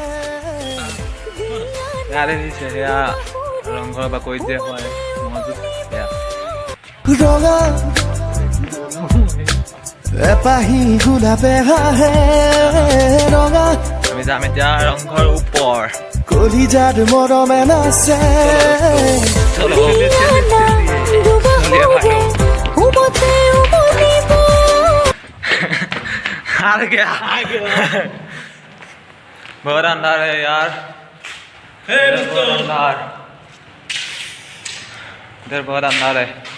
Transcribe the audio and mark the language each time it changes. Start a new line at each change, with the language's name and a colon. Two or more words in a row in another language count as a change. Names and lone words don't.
Assamese: দেখিছে সেয়া ৰংঘৰৰ বাকৰিত যে হয় মজুত সেয়া ৰঙা এপাহি গোলাপে হাহে ৰঙা আমি যাম এতিয়া ৰংঘৰ ওপৰ কলিজাত মৰমে নাচে
Hindi: हार गया बहुत अंधार है यार बहुत अंधार इधर बहुत अंधार है